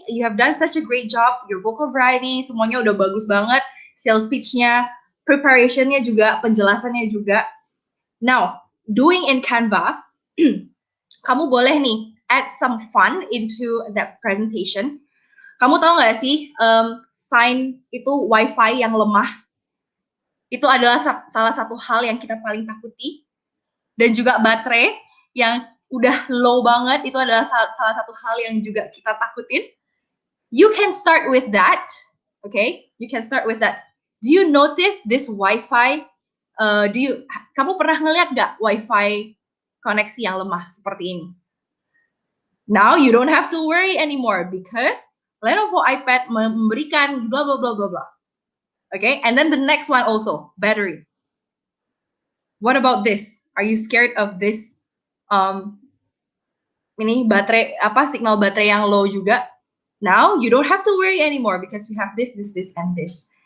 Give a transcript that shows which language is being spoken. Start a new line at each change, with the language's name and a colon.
English: You have done such a great job. Your vocal variety
Indonesian: semuanya udah bagus banget. Sales pitch-nya, preparation-nya juga, penjelasannya juga.
English: Now, doing in Canva,
Indonesian: kamu boleh nih
English: add some fun into that presentation.
Indonesian: Kamu tahu nggak sih, sign itu WiFi yang lemah itu adalah salah satu hal yang kita paling takuti, dan juga baterai yang udah low banget itu adalah salah satu hal yang juga kita takutin.
English: You can start with that, okay? You can start with that. Do you notice this Wi-Fi?
Indonesian: Kamu pernah ngeliat nggak Wi-Fi koneksi yang lemah seperti ini?
English: Now you don't have to worry anymore because Lenovo iPad memberikan blah blah blah blah blah. Okay, and then the next one also, battery. What about this? Are you scared of this?
Indonesian: Ini baterai signal baterai yang low juga.
English: Now you don't have to worry anymore because we have this, and this.